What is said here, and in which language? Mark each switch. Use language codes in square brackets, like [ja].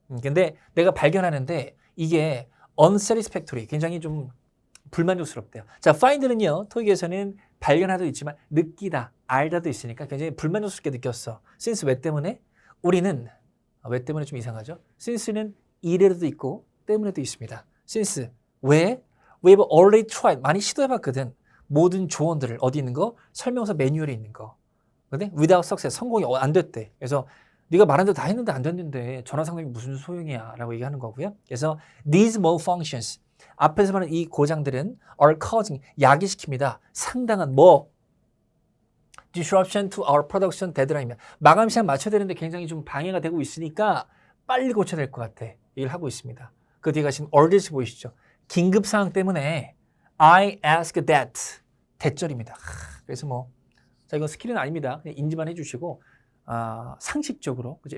[ko] 근데 내가 발견하는데 이게 unsatisfactory, 굉장히 좀 불만족스럽대요. 자, find는요, 토익에서는 발견하도 있지만 느끼다, 알다도 있으니까 굉장히 불만족스럽게 느꼈어. since 왜 때문에? 우리는 왜 때문에 좀 이상하죠? since는 이래도 있고 때문에도 있습니다. since 왜? [en] We have already tried, [ko] 많이 시도해봤거든. 모든 조언들을 어디 있는 거? 설명서 매뉴얼에 있는 거. 근데 [en] without success, [ko] 성공이 안 됐대. 그래서 네가 말한 대로 다 했는데 안 됐는데 전화 상담이 무슨 소용이야 라고 얘기하는 거고요. 그래서 [en] these malfunctions, [ko] 앞에서 말하는 이 고장들은 [en] are causing, [ko] 야기시킵니다. 상당한 [en] disruption to our production deadline [ko] 입니다. 마감 시간 맞춰야 되는데 굉장히 좀 방해가 되고 있으니까 빨리 고쳐야 될 것 같아. 얘기를 하고 있습니다. 그 뒤에 가신 urgency 보이시죠? 긴급 상황 때문에 [en] I ask that [ko] 대절입니다. 그래서 자, 이건 스킬은 아닙니다. 그냥 인지만 해주시고 상식적으로 그죠?